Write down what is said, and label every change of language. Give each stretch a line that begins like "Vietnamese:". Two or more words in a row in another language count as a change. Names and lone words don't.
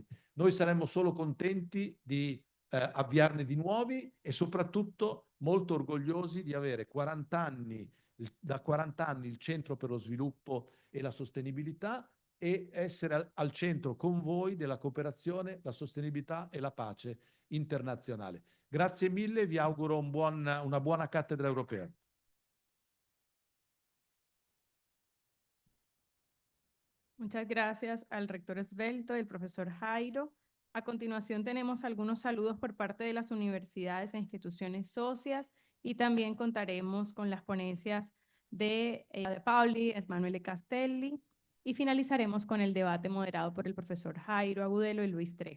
Italian: Noi saremmo solo contenti di avviarne di nuovi e soprattutto molto orgogliosi di avere 40 anni, da 40 anni il Centro per lo Sviluppo e la Sostenibilità e essere al centro con voi della cooperazione, la sostenibilità e la pace internazionale. Grazie mille, vi auguro una buona cattedra europea.
Spanish: Muchas gracias al rector Esbelto y el profesor Jairo. A continuación tenemos algunos saludos por parte de las universidades e instituciones socias y también contaremos con las ponencias de Paoli, Emanuele Castelli y finalizaremos con el debate moderado por el profesor Jairo Agudelo y Luis Trejos.